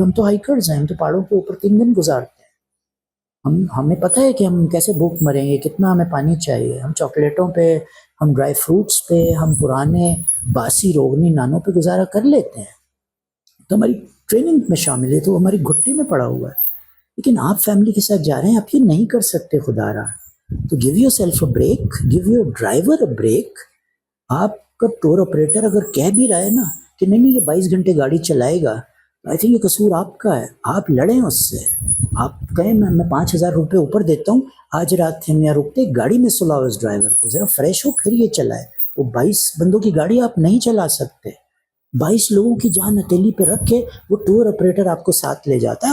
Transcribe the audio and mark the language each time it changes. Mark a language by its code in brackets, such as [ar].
[ur] ہم تو ہائیکرز ہیں، ہم تو پہاڑوں کے اوپر 3 دن گزارتے ہیں. ہمیں پتہ ہے کہ ہم کیسے بھوک مریں گے، کتنا ہمیں پانی چاہیے. ہم چاکلیٹوں پہ، ہم ڈرائی فروٹس پہ، ہم پرانے باسی روغنی نانوں پہ گزارا کر لیتے ہیں. تو ہماری ٹریننگ میں شامل ہے، تو ہماری گھٹی میں پڑا ہوا ہے. لیکن آپ فیملی کے ساتھ جا رہے ہیں، آپ یہ نہیں کر سکتے خدا را. [en] تو give yourself a break, give your driver a break. [ur] آپ کا ٹور آپریٹر اگر کہہ بھی رہا ہے نا کہ نہیں یہ 22 گھنٹے گاڑی چلائے گا، [en] I think [ur] یہ قصور آپ کا ہے. آپ لڑیں اس سے، آپ کہیں میں 5,000 روپے اوپر دیتا ہوں، آج رات ہم یہاں رکتے، گاڑی میں سلاؤ اس ڈرائیور کو، ذرا فریش ہو پھر یہ چلائے. وہ 22 بندوں کی گاڑی آپ نہیں چلا سکتے. 22 لوگوں کی جان ہتھیلی پہ رکھ کے وہ ٹور آپریٹر آپ کو ساتھ لے جاتا ہے.